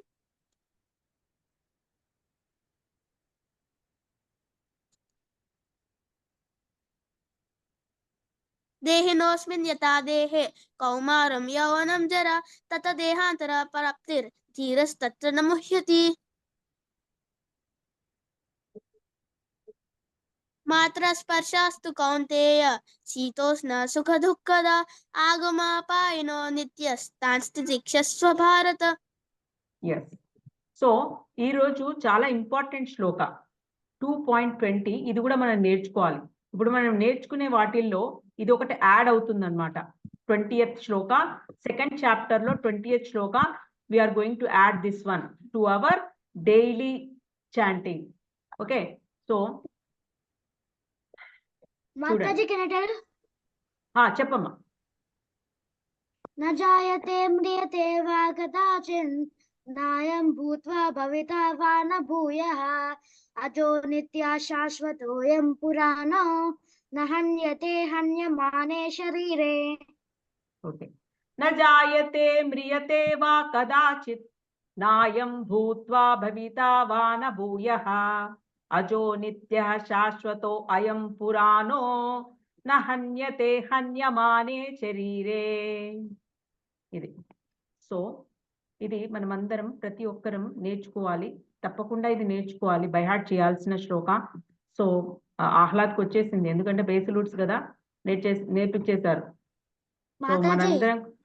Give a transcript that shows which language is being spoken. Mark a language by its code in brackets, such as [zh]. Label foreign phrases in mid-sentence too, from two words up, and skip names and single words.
[sa] देहिनोऽस्मिन् यथा देहे कौमारं यौवनं जरा तथा देहान्तरप्राप्तिर्धीरस्तत्र न मुह्यति। मात्रा स्पर्शास्तु कौन्तेय शीतोष्ण सुखदुःखदा आगमापायिनो नित्यस्तांस्तितिक्षस्व भारत। [en] Yes. [te] So, ఈ రోజు చాలా ఇంపార్టెంట్ శ్లోక 2.20 ఇది కూడా మనం నేర్చుకోవాలి. ఇప్పుడు మనం నేర్చుకునే వాటిల్లో ఇది ఒకటి యాడ్ అవుతుంది అనమాట. [en] 20th శ్లోక second chapter లో 20th శ్లోక we are going to add this one to our daily chanting. Okay, so Mataji, can I tell? [te] చెప్పమ్మా. [sa] न जायते म्रियते वा कदाचिन् नायं भूत्वा भविता वा न भूयः अजो नित्या शाश्वतोऽयं पुराणो न हन्यते हन्यमाने शरीरे. [en] Okay. [sa] न जायते म्रियते वा कदाचित् नायं भूत्वा भविता वा न भूयः अजो नित्यः शाश्वतो अयं पुराणो न हन्यते हन्यमाने शरीरे. [te] ఇది సో ఇది మనమందరం ప్రతి ఒక్కరం నేర్చుకోవాలి. తప్పకుండా ఇది నేర్చుకోవాలి, [en] by heart [te] చేయాల్సిన శ్లోక. సో ఆహ్లాద్కి వచ్చేసింది, ఎందుకంటే బేసిలూడ్స్ కదా, నేర్పించేశారు. సో మనందరం